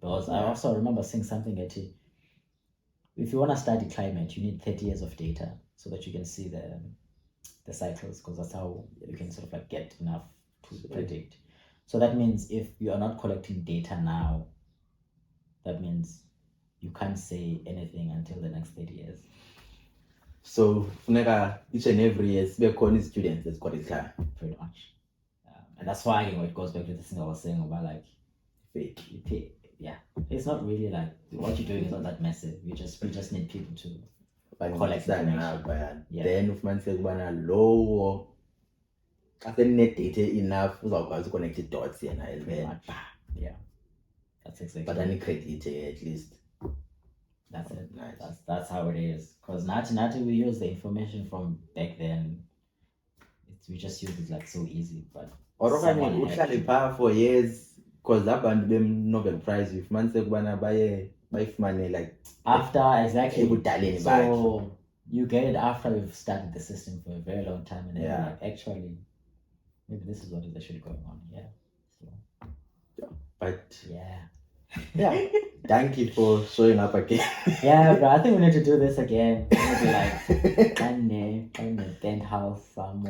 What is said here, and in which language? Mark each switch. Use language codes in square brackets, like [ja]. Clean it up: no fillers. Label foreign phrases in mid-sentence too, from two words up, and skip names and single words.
[en] Because I also remember seeing something that if you want to study climate, you need 30 years of data so that you can see the cycles, because that's how you can sort of like get enough to predict. So that means if you are not collecting data now, that means you can't say anything until the next 30 years. [xh] So funeka [en] each and every year [xh] sibe khona students ezikwalificayo. [en] Pretty much. And that's why it goes back to the thing I was saying about like fake. It's not really like what you're doing is not that massive. We just need people to collect information. Then [xh] ufumaniseke ukubana lowo xa senine-data enough uzawukwazi uconnect i-dots yena [en] and then that's exactly. But ani-credit at least. That's it. Nice. That's how it is. Because Nati we use the information from back then. We just use it like so easy, but [xh] okanye uhlale phaa [en] for years, [xh] because abantu be-Nobel Prize ufumaniseke ukubana bayifumane like [en] after [xh] ebudaleni bakhe. [en] So you get it after you've studied the system for a very long time, and then you're like, actually maybe this is what is actually going on. Thank you for showing up again. Bro, I think we need to do this again. Maybe like in the penthouse somewhere.